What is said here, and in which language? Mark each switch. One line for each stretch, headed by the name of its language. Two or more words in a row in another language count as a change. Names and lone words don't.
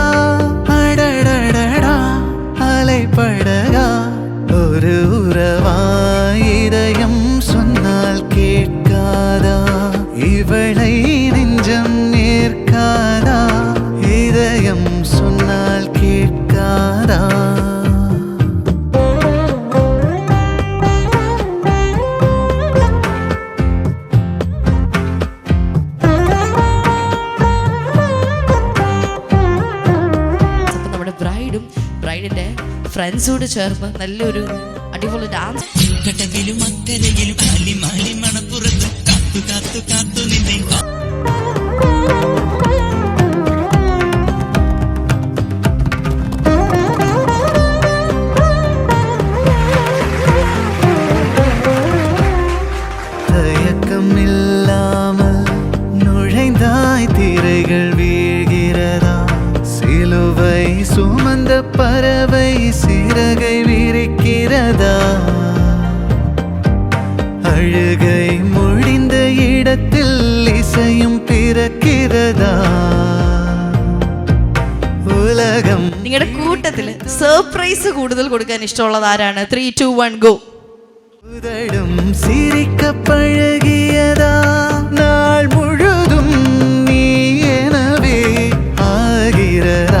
Tamil: அடடடடா அலைப்படகா ஒரு உறவா, இதயம் சொன்னால் கேட்காதா, இவளை நெஞ்சம் ஏற்காதா. இதயம் சொன்னால் கேட்காதா.
Malayalam: നമ്മുടെ ബ്രൈഡിന്റെ ഫ്രണ്ട്സോട് ചേർന്ന് നല്ലൊരു അടിപൊളി ഡാൻസ്. കടവിലും അക്കരയിലും അലിമാലി മണപ്പുറത്തും കാത്തു കാത്തു കാത്തു നിന്നെ.
Tamil: தயக்கம் இல்லாமல் நுழைந்தாய், திரைகள் வீழ்கிறதா. சிலுவை சுமந்த பறவை சிறகை விரிக்கிறதா. அழுகை முடிந்த இடத்தில் இசையும் பிறக்கிறதா.
Malayalam: ഉലകം. നിങ്ങളുടെ കൂട്ടത്തിൽ സർപ്രൈസ് കൂടുതൽ കൊടുക്കാൻ ഇഷ്ടമുള്ളത് ആരാണ്? 3, 2, 1 ഗോ.
Tamil: உதடும் சிரிக்க பழகியதா, நாள் முழுதும் நீ எனவே ஆகிறதா.